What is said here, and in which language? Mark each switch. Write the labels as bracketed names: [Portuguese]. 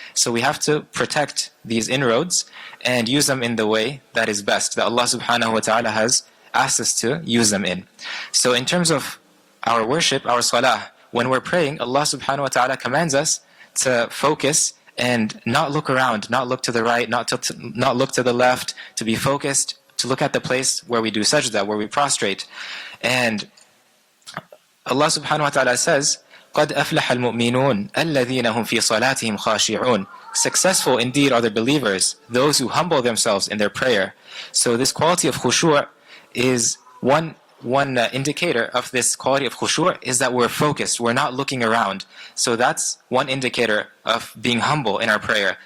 [English] So we have to protect these inroads and use them in the way that is best, that Allah subhanahu wa ta'ala has asked us to use them in. So in terms of our worship, our salah, when we're praying, Allah subhanahu wa ta'ala commands us to focus and not look around, not look to the right, not look to the left, to be focused, to look at the place where we do sajda, where we prostrate. And Allah subhanahu wa ta'ala says, [Arabic] قَدْ أَفْلَحَ الْمُؤْمِنُونَ الَّذِينَ هُمْ فِي صَلَاتِهِمْ خَاشِعُونَ. [English] Successful indeed are the believers, those who humble themselves in their prayer. So this quality of khushu' is one indicator of this quality of khushu' is that we're focused, we're not looking around. So that's one indicator of being humble in our prayer.